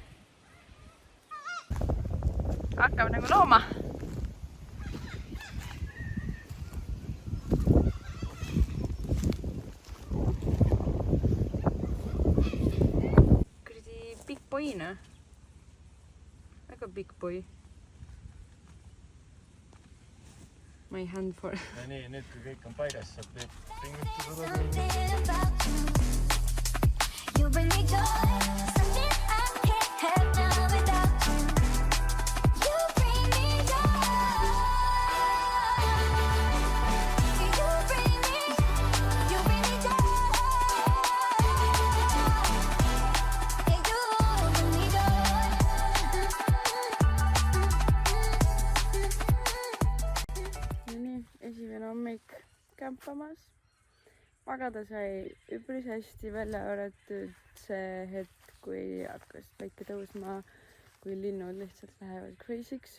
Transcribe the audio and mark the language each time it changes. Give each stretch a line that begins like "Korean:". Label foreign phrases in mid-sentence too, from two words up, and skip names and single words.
Estonian: Hakkab nagu looma. Kuradi
English: big boy'na. Väga big boy. My hand for...
Estonian: Ja nii, nüüd kui kõik on paigas, saab pingutada.
English: Something about you. You bring me joy, something I can't have now without you. You bring me joy. You bring me joy. Yeah, you bring me joy.
Estonian: Nii, esimene hommik kämpamas. Magada sai üpris hästi, välja arvatud see hetk, kui hakkas päike tõusma, kui linnud lihtsalt lähevad crazy'ks.